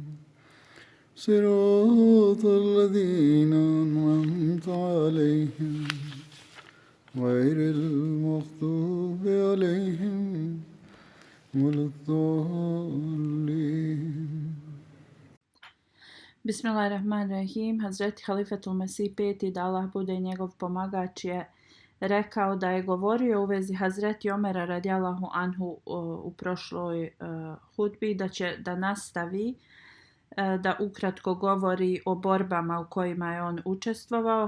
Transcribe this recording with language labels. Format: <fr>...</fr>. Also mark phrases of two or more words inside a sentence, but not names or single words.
<ar>صراط الذين أنعمت عليهم غير المغضوب عليهم ولا الضالين. Bismillahirrahmanirrahim.</ar> <bs>Hazreti Halifetul Mesih peti, da Allah bude njegov pomagač, je rekao da je govorio u vezi Hazreti Omera</bs> <ar>رضي الله عنه</ar> <bs>u prošloj hudbi da nastavi da ukratko govori o borbama u kojima je on učestvovao.</bs>